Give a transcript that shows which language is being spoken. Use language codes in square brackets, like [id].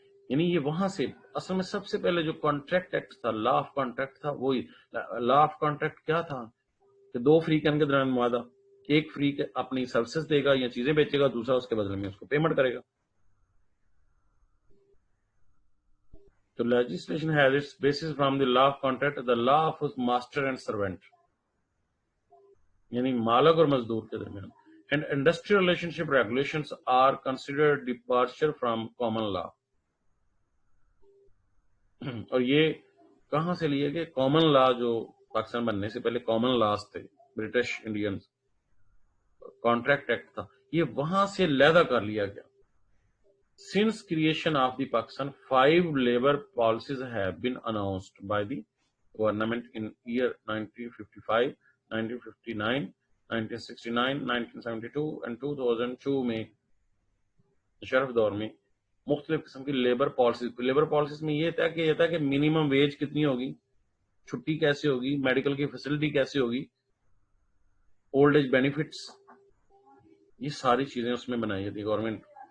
[ur] یعنی یہ وہاں سے اصل میں سب سے پہلے جو کانٹریکٹ ایکٹ تھا, لا آف کانٹریکٹ تھا, وہی لا آف کانٹریکٹ کیا تھا کہ دو فریقین کے درمیان معاہدہ, ایک فریق اپنی سروسز دے گا یا چیزیں بیچے گا, دوسرا اس کے بدلے میں اس کو پیمنٹ کرے گا. [en] تو legislation has its basis from the law of contract, the law of master and servant, [ur] یعنی مالک اور مزدور کے درمیان. [en] And industrial relationship regulations are considered departure from common law. [ur] اور یہ کہاں سے لیے گئے؟ کامن لا جو پاکستان بننے سے پہلے کامن لاز تھے, برٹش انڈین کانٹریکٹ ایکٹ تھا, یہ وہاں سے لیدا کر لیا گیا. [en] Since creation of the Pakistan, 5 labor policies have been announced by the government in year 1955, 1959, 1969, 1972 and 2002 [ur] میں شرف دور میں مختلف قسم کی لیبر پالیسیز میں یہ تھا کہ منیمم ویج کتنی ہوگی, چھٹی کیسے ہوگی, میڈیکل کی فیسلٹی کیسے ہوگی, اولڈ ایج بینیفٹس, یہ ساری چیزیں اس میں بنائی تھی گورنمنٹ.